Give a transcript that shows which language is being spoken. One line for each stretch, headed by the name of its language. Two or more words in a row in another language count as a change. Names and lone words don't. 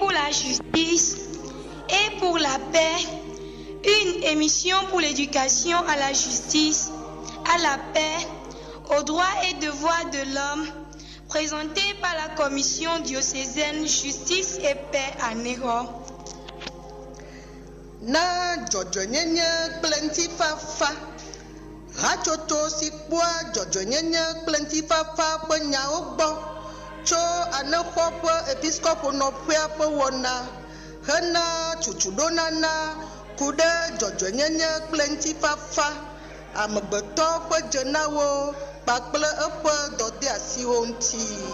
French: la justice et pour la paix, une émission pour l'éducation à la justice, à la paix, aux droits et devoirs de l'homme, présentée par la Commission diocésaine Justice et Paix à Néro.
Ewe: Na dzɔdzɔnyenye kple ŋutifafa hatsotso si kpɔa dzɔdzɔnyenye kple ŋutifafa ƒe nyawo gbɔ tso anexɔ ƒe episkopo nɔƒea ƒe wɔna hena tutuɖonana ku ɖe dzɔdzɔnyenye kple ŋutifafa amegbetɔ ƒe dzenawo kpakple eƒe dɔdeasiwo ŋuti.